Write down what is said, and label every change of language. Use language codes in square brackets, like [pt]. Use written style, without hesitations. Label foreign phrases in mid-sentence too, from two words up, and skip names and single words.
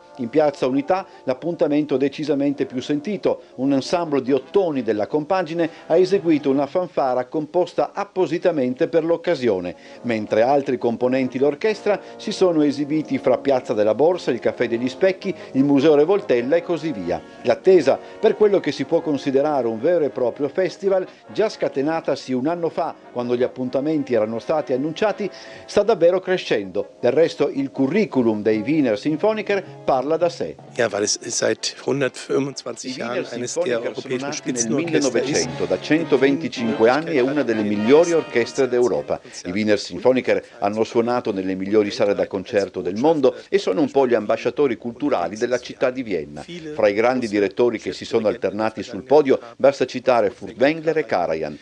[it] In Piazza Unità l'appuntamento decisamente più sentito, un ensemble di ottoni della compagine ha eseguito una fanfara composta appositamente per l'occasione, mentre altri componenti l'orchestra si sono esibiti fra Piazza della Borsa, il Caffè degli Specchi, il Museo Revoltella e così via. L'attesa per quello che si può considerare un vero e proprio festival, già scatenatasi un anno fa quando gli appuntamenti erano stati annunciati, sta davvero crescendo. Del resto il curriculum dei Wiener Symphoniker parla da sé. [de] Ja, weil es seit 125 Jahren eines der europäischen Spitzenorchester ist. [it] Nel 1900, da 125 anni è una delle migliori orchestre d'Europa. I Wiener Symphoniker hanno suonato nelle migliori sale da concerto del mondo e sono un po' gli ambasciatori culturali della città di Vienna. Fra i grandi direttori che si sono alternati sul podio basta citare Furtwängler e Karajan.